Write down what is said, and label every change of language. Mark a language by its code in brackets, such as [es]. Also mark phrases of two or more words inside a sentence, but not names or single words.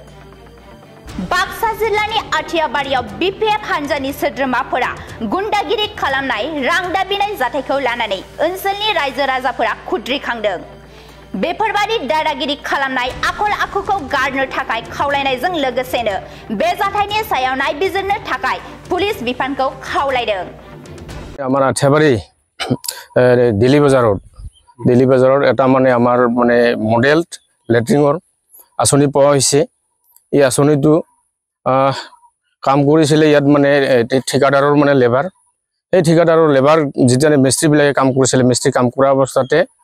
[brx] बाक्सा जिल्लानि आथियाबारियाव बीपीएफ हान्जानि सोद्रोमाफोरा गुन्डागिरि खालामनाय रां दाबिनाय जाथायखौ लानानै ओनसोलनि रायजो राजाफोरा खुद्रिखांदों बेफोरबायदि दादागिरि खालामनाय आखल आखुखौ गारनो थाखाय खावलायनायजों लोगोसेनो बे जाथायनि सायाव नायबिजिरनो थाखाय पुलिस बिफानखौ खावलायदों [as] আমাৰ আঠিয়াবাৰী দিল্লী বজাৰত এটা মানে আমাৰ মানে [en] model latrine [as] আঁচনি পোৱা হৈছে এই আঁচনিটো কাম কৰিছিলে ইয়াত মানে ঠিকাদাৰৰ মানে লেবাৰ এই ঠিকাদাৰৰ লেবাৰ যিজনে মিস্ত্ৰীবিলাকে কাম কৰিছিলে মিস্ত্ৰী কাম কৰা অৱস্থাতে